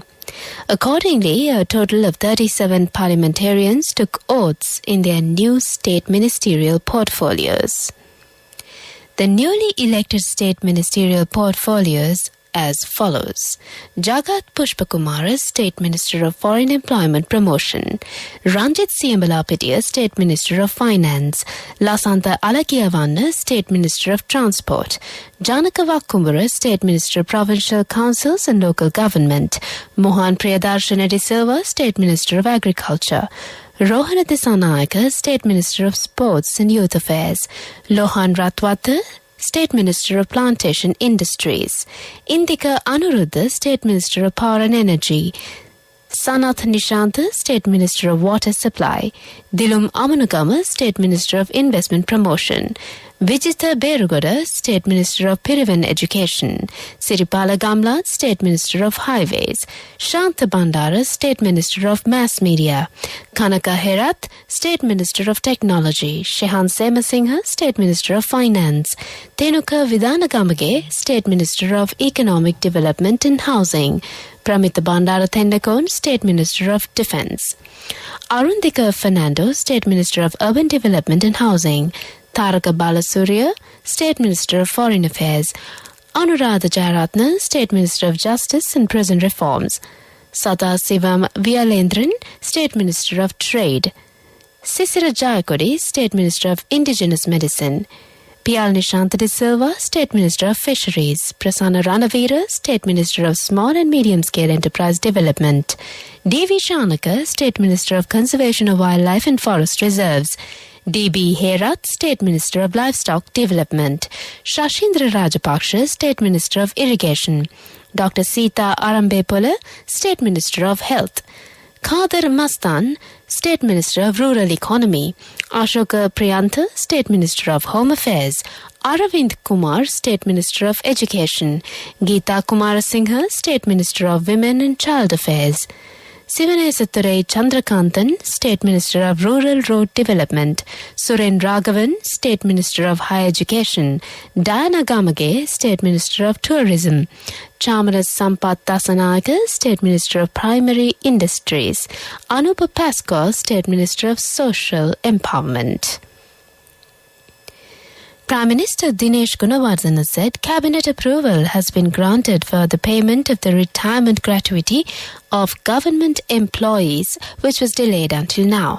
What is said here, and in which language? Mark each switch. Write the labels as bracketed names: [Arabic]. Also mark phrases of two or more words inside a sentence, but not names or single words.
[English] Accordingly, a total of 37 parliamentarians took oaths in their new state ministerial portfolios. The newly elected state ministerial portfolios as follows. Jagat Pushpakumara, State Minister of Foreign Employment Promotion. Ranjit Siambalapitiya, State Minister of Finance. Lasantha Alakiyavanna, State Minister of Transport. Janaka Vakkumbura, State Minister of Provincial Councils and Local Government. Mohan Priyadarshana De Silva, State Minister of Agriculture. Rohana Disanayaka, State Minister of Sports and Youth Affairs. Lohan Ratwata, State Minister of Plantation Industries. Indika Anuruddha, State Minister of Power and Energy. Sanath Nishantha, State Minister of Water Supply. Dilum Amanugama, State Minister of Investment Promotion. Vijitha Berugoda, State Minister of Pirivan Education. Siripala Gamlat, State Minister of Highways. Shantha Bandara, State Minister of Mass Media. Kanaka Herath, State Minister of Technology. Shehan Semasinghe, State Minister of Finance. Tenuka Vidanagamage, State Minister of Economic Development and Housing. Pramita Bandara Thendakon, State Minister of Defence. Arundika Fernando, State Minister of Urban Development and Housing. Taraka Balasuriya, State Minister of Foreign Affairs. Anuradha Jayaratne, State Minister of Justice and Prison Reforms. Sadasivam Vyalendran, State Minister of Trade. Sisira Jayakodi, State Minister of Indigenous Medicine. Piyal Nishantha De Silva, State Minister of Fisheries. Prasanna Ranavira, State Minister of Small and Medium Scale Enterprise Development. D.V. Shanaka, State Minister of Conservation of Wildlife and Forest Reserves. D.B. Herath, State Minister of Livestock Development. Shashindra Rajapaksha, State Minister of Irrigation. Dr. Sita Arambepola, State Minister of Health. Khader Mastan, State Minister of Rural Economy. Ashoka Priyantha, State Minister of Home Affairs. Aravind Kumar, State Minister of Education. Geeta Kumarasinghe, State Minister of Women and Child Affairs. Sivanesathurai Chandrakantan, State Minister of Rural Road Development. Suren Raghavan, State Minister of Higher Education. Diana Gamage, State Minister of Tourism. Chamaras Sampath Dasanayake, State Minister of Primary Industries. Anupa Paskal, State Minister of Social Empowerment. Prime Minister Dinesh Gunawardena said cabinet approval has been granted for the payment of the retirement gratuity of government employees, which was delayed until now.